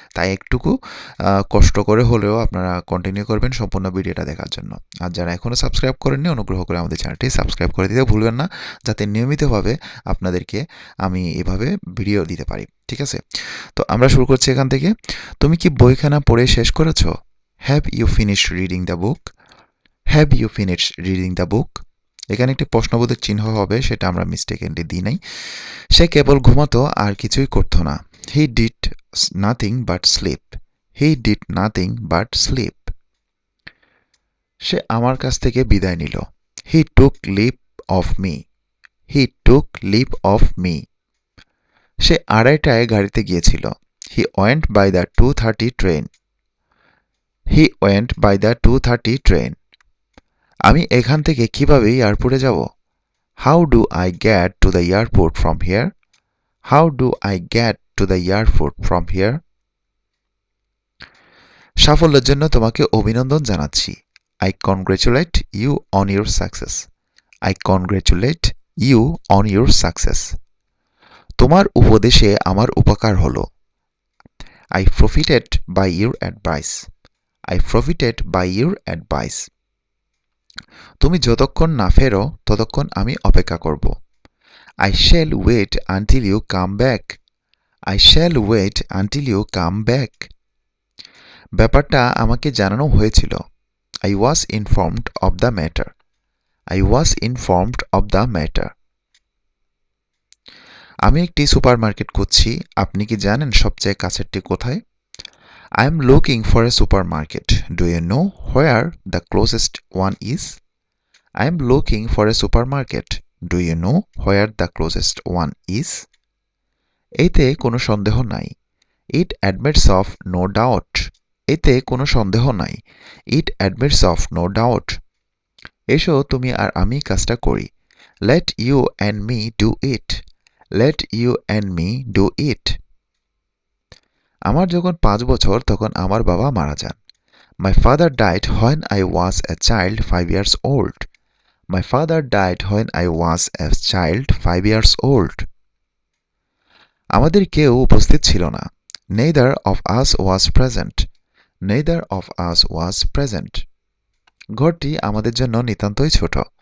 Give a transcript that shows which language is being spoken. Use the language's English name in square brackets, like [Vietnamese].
[Bangla] তাই একটুকু কষ্ট করে হলেও আপনারা কন্টিনিউ করবেন সম্পূর্ণ ভিডিওটা দেখার জন্য। আর যারা এখনও সাবস্ক্রাইব করেননি, অনুগ্রহ করে আমাদের চ্যানেলটি সাবস্ক্রাইব করে দিতে ভুলবেন না, যাতে নিয়মিতভাবে আপনাদেরকে আমি এভাবে ভিডিও দিতে পারি। ঠিক আছে? তো আমরা শুরু করছি এখান থেকে। তুমি কি বইখানা পড়ে শেষ করেছো? [English] Have you finished reading the book? Have you finished reading the book? [Bangla] এখানে একটি প্রশ্নবোধক চিহ্ন হবে, সেটা আমরা মিস্টেকেনলি দিই নাই। সে কেবল ঘুমাতো, আর কিছুই করতো না। [English] He did nothing but sleep. He did nothing but sleep. [Bangla] সে আমার কাছ থেকে বিদায় নিল। [English] He took leave of me. He took leave of me. [Bangla] সে 2:30টায় গাড়িতে গিয়েছিল। [English] He went by the 2:30 train. He went by the 2:30 train. [Bangla] আমি এখান থেকে কিভাবে এয়ারপোর্টে যাব? [English] How do I get to the airport from here? How do I get to the airport from here? [Bangla] সাফল্যের জন্য তোমাকে অভিনন্দন জানাচ্ছি। [English] I congratulate you on your success. I congratulate you on your success. [Bangla] তোমার উপদেশে আমার উপকার হলো। [English] I profited by your advice. I profited by your advice. [Bangla] তুমি যতক্ষণ না ফেরো ততক্ষণ আমি অপেক্ষা করব। [English] I shall wait until you come back. I shall wait until you come back. [Bangla] ব্যাপারটা আমাকে জানানো হয়েছিল। [English] I was informed of the matter. I was informed of the matter. [Bangla] আমি একটি সুপারমার্কেট খুঁজছি। আপনি কি জানেন সবচেয়ে কাছেরটি কোথায়? [English] I am looking for a supermarket. Do you know where the closest one is? I am looking for a supermarket. Do you know where the closest one is? [Bangla] এতে কোনো সন্দেহ নাই। [English] It admits of no doubt. [Bangla] এতে কোনো সন্দেহ নাই। [English] It admits of no doubt. [Bangla] এসো তুমি আর আমি কাজটা করি। [English] Let you and me do it. Let you and me do it. [Bangla] আমার যখন 5 বছর তখন আমার বাবা মারা যান। [English] My father died when I was a child 5 years old. My father died when I was a child 5 years old. [Bangla] আমাদের কেউ উপস্থিত ছিল না। [English] Neither of us was present. Neither of us was present. [Bangla] ঘরটি আমাদের জন্য নিতান্তই ছোট।